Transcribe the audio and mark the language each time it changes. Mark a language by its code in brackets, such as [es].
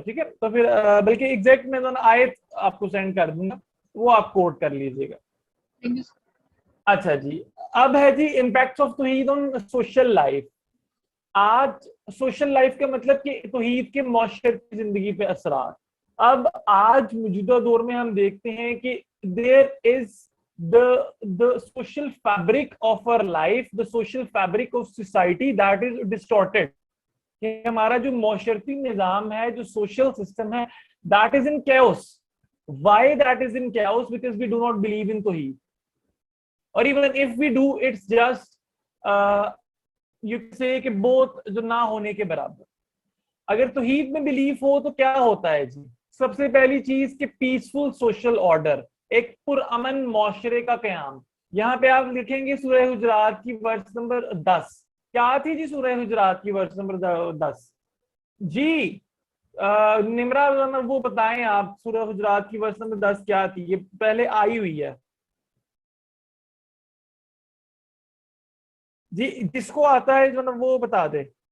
[ur] ٹھیک ہے, تو پھر بلکہ ایگزیکٹ میں آیت آپ کو سینڈ کر دوں گا, وہ آپ کوٹ کر لیجیے گا. [en] Thank you, sir. [ur] اچھا جی, اب ہے جی [en] Impacts of توحید on social life. [ur] آج سوشل لائف کا مطلب کہ توحید کے معاشرتی زندگی پہ اثرات. اب آج موجودہ دور میں ہم دیکھتے ہیں کہ [en] there is the social fabric of our life, the social fabric of society that is distorted. [ur] کہ ہمارا جو معاشرتی نظام ہے, جو social system ہے, [en] that is in chaos. Why that is in chaos? Because we do not believe in توحید. Or even if we do, it's just you can say [ur] کہ بہت جو نہ ہونے کے برابر. اگر توحید میں بلیف ہو تو کیا ہوتا ہے جی؟ سب سے پہلی چیز کہ پیسفل سوشل آرڈر, ایک پرامن معاشرے کا قیام. یہاں پہ آپ لکھیں گے سورہ حجرات کی ورس نمبر 10. کیا تھی جی سورہ حجرات کی ورس نمبر 10 جی؟ نمرا وہ بتائیں آپ, سورہ حجرات کی ورس نمبر 10 کیا تھی؟ یہ پہلے آئی ہوئی ہے جی, جس کو آتا ہے جو نا وہ بتا دے.